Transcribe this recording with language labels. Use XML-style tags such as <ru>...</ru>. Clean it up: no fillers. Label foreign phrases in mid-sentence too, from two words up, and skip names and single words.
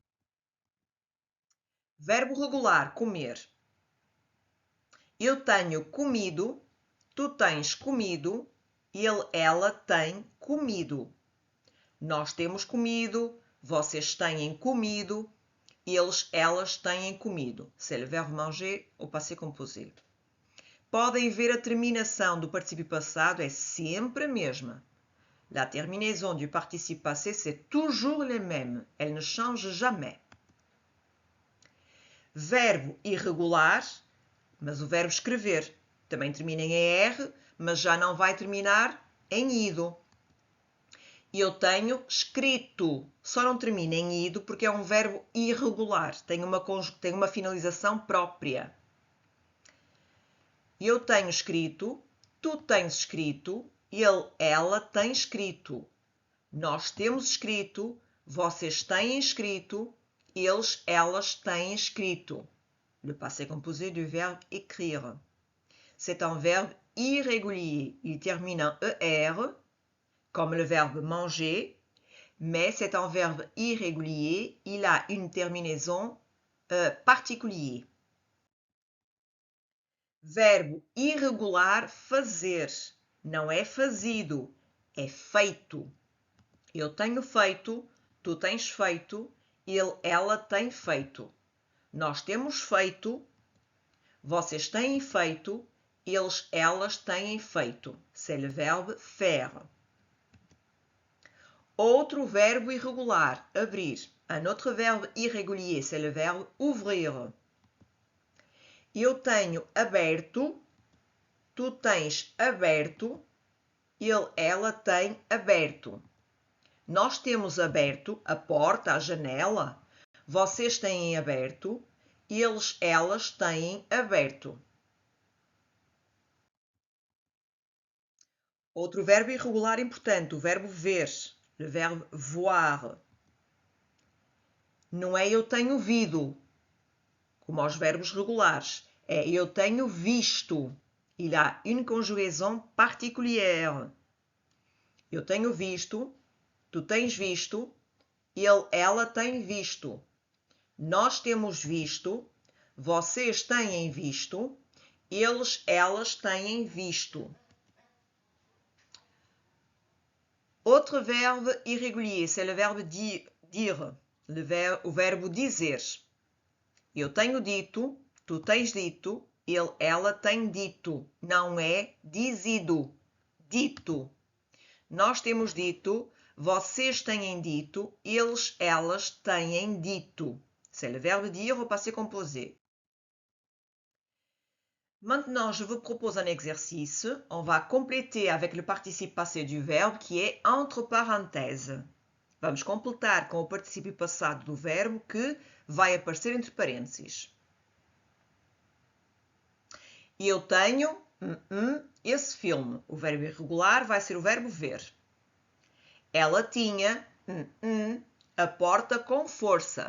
<pt>Verbo regular, comer. Eu tenho comido, tu tens comido, ele, ela tem comido. Nós temos comido, vocês têm comido, eles, elas têm comido.</pt> <fr>C'est le verbe manger au passé composé.</fr> <pt>Podem ver a terminação do particípio passado é sempre a mesma.</pt> <fr>La terminaison du participe passé, c'est toujours le même. Elle ne change jamais.</fr> <pt>Verbo irregular, mas o verbo escrever também termina em ER, mas já não vai terminar em ido. Eu tenho escrito, só não termina em ido porque é um verbo irregular, tem uma finalização própria. Eu tenho escrito, tu tens escrito, ele, ela tem escrito. Nós temos escrito, vocês têm escrito, eles, elas têm escrito.</pt> <fr>Le passé composé du verbe écrire. C'est un verbe irrégulier. Il termine en ER, comme le verbe manger, mais c'est un verbe irrégulier. Il a une terminaison particulière.</fr> <pt>Verbo irregular, fazer. Não é fazido, é feito. Eu tenho feito, tu tens feito, ele, ela tem feito. Nós temos feito, vocês têm feito, eles, elas têm feito.</pt> <fr>C'est le verbe faire.</fr> <pt>Outro verbo irregular, abrir.</pt> <fr>Un autre verbe irrégulier, c'est le verbe ouvrir.</fr> <pt>Eu tenho aberto, tu tens aberto, ele, ela tem aberto. Nós temos aberto a porta, a janela, vocês têm aberto, eles, elas têm aberto. Outro verbo irregular importante, o verbo ver, o verbo voir. Não é eu tenho vido, como aos verbos regulares. É eu tenho visto.</pt> <fr>Il a une conjugaison particulière.</fr> <pt>Eu tenho visto, tu tens visto, ele, ela tem visto. Nós temos visto, vocês têm visto, eles, elas têm visto.</pt> <fr>Autre verbe irrégulier, c'est le verbe dire,</fr> <pt>o verbo dizer. Eu tenho dito, tu tens dito, ele, ela tem dito. Não é dizido, dito. Nós temos dito, vocês têm dito, eles, elas têm dito.</pt> <fr>C'est le verbe dire au passé composé. Maintenant, je vous propose un exercice. On va compléter avec le participe passé du verbe qui est entre parenthèses.</fr> <pt>Vamos completar com o particípio passado do verbo que vai aparecer entre parênteses. Eu tenho esse filme. O verbo irregular vai ser o verbo ver. Ela tinha a porta com força.</pt>